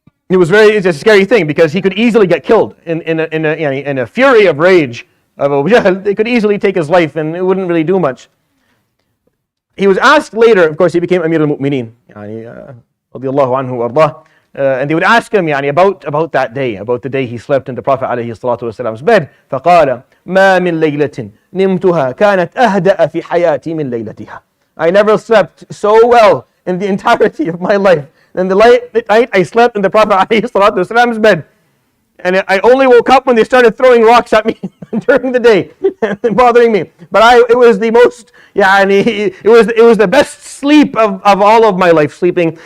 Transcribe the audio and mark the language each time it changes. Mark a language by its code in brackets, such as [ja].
[en] It's a scary thing, because he could easily get killed in a fury of rage of Abu Jahl. They could easily take his life, and it wouldn't really do much. He was asked later, of course, he became Amir al-Mu'mineen, radiallahu anhu wardah, and they would ask him about that day, about the day he slept in the Prophet ﷺ's bed. [ar] فقال ما من ليلة نمتها كانت أهدأ في حياتي من ليلتها. [en] I never slept so well in the entirety of my life than the night I slept in the Prophet ﷺ's bed. And I only woke up when they started throwing rocks at me during the day, bothering me. But it was the most, it was the best sleep of all of my life, sleeping.